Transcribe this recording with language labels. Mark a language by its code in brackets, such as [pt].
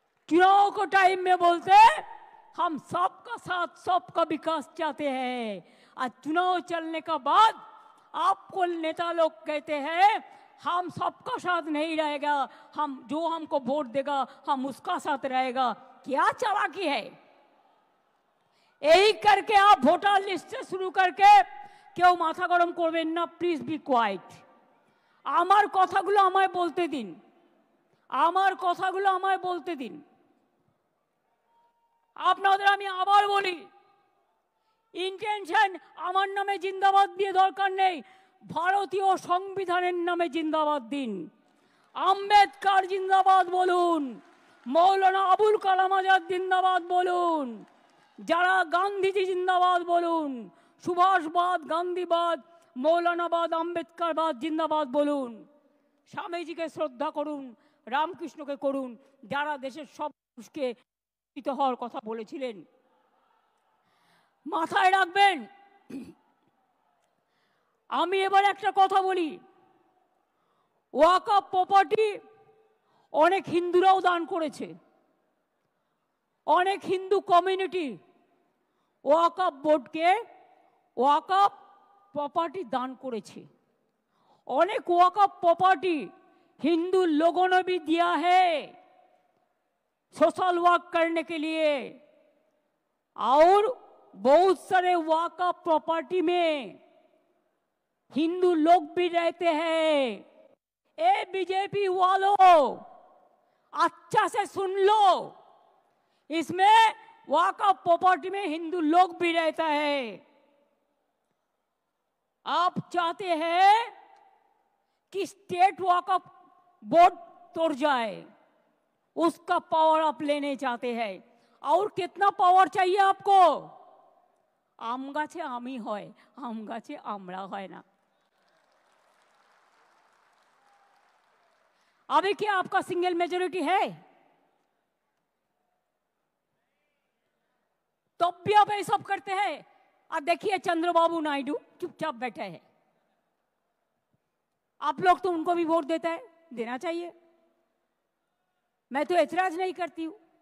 [hi] चुनाव को टाइम में बोलते हम सबका साथ, सबका विकास चाहते हैं, और चुनाव चलने का बाद आपको नेता लोग कहते हैं हम सबका साथ नहीं रहेगा, हम जो हमको वोट देगा हम उसका साथ रहेगा। क्या चालाकी है। यही करके आप वोटर लिस्ट से शुरू करके क्यों माथा गरम करबेन ना, [en] Please be quiet. [bn] আমার কথাগুলো আমায় বলতে দিন, আমার কথাগুলো আমায় বলতে দিন। আপনাদের আমি আবার বলি, ইন্টেনশন আমার নামে জিন্দাবাদ দিয়ে দরকার নেই, ভারতীয় সংবিধানের নামে জিন্দাবাদ দিন। আম্বেদকর জিন্দাবাদ বলুন, মৌলানা আবুল কালাম আজাদ জিন্দাবাদ বলুন, যারা গান্ধীজি জিন্দাবাদ বলুন, সুভাষবাদ, গান্ধীবাদ, মৌলানাবাদ, আম্বেদকরবাদ জিন্দাবাদ বলুন। স্বামীজিকে শ্রদ্ধা করুন, রামকৃষ্ণকে করুন, যারা দেশের সব মানুষকে শিক্ষিত হওয়ার কথা বলেছিলেন। মাথায় রাখবেন। আমি এবার একটা কথা বলি, ওয়াকফ প্রপার্টি অনেক হিন্দুরাও দান করেছে, অনেক হিন্দু কমিউনিটি ওয়াকফ বোর্ডকে ওয়াকফ प्रॉपर्टी दान करेছে। [hi] अनेक वक़्फ़ प्रॉपर्टी हिंदू लोगों ने भी दिया है सोशल वर्क करने के लिए, और बहुत सारे वक़्फ़ प्रॉपर्टी में हिंदू लोग भी रहते हैं। ए बीजेपी वालों, अच्छा से सुन लो, इसमें वक़्फ़ प्रॉपर्टी में हिंदू लोग भी रहता है। आप चाहते हैं कि स्टेट वक़्फ़ बोर्ड तोड़ जाए, उसका पावर आप लेने चाहते हैं। और कितना पावर चाहिए आपको? [bn] आम गाছে आमी হয়, आम गाছে আমরা হয় না। [hi] अभी क्या आपका सिंगल मेजॉरिटी है? तब भी आप ये सब करते हैं। और देखिए चंद्रबाबू नायडू चुपचाप बैठे हैं। आप लोग तो उनको भी वोट देता है, देना चाहिए, मैं तो ऐतराज नहीं करती हूं।